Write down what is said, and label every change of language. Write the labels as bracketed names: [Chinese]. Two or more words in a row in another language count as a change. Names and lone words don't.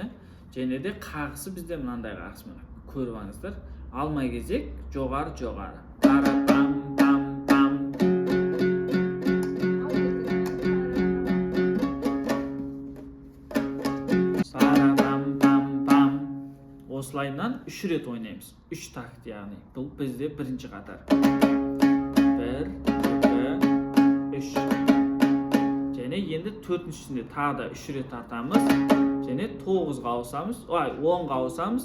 [Kazakh] Және де қағысы бізде мынандай қағыс, мына көріп алыңыздар. Алмай кезек, жоғары. Тара-пам пам пам. Сара-пам пам пам. Осылайынан 3 рет ойнаймыз. 3 такт яғни. Бұл бізде бірінші қатар. 1 және енді төртіншісінде тағы да 3 рет тартамыз. Және 9-ға ауысамыз. 10-ға ауысамыз.